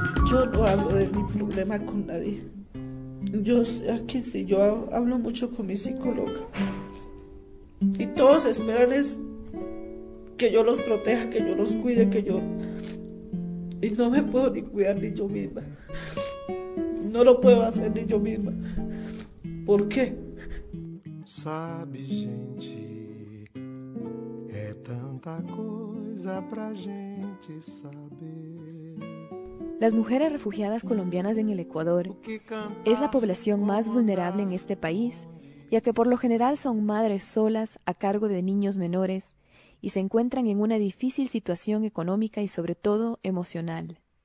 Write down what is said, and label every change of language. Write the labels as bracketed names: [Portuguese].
[Spanish] Yo no hablo de mi problema con nadie. Yo sé que sí, yo hablo mucho con mi psicóloga. Y todos esperan es que yo los proteja, que yo los cuide, que yo... Y no me puedo ni cuidar ni yo misma. No lo puedo hacer ni yo misma. ¿Por qué? [Portuguese] Sabe, gente, é tanta coisa pra gente saber. [Spanish] Las mujeres refugiadas colombianas en el Ecuador es la población más vulnerable en este país, ya que por lo general son madres solas a cargo de niños menores y se encuentran en una difícil situación económica y sobre todo emocional.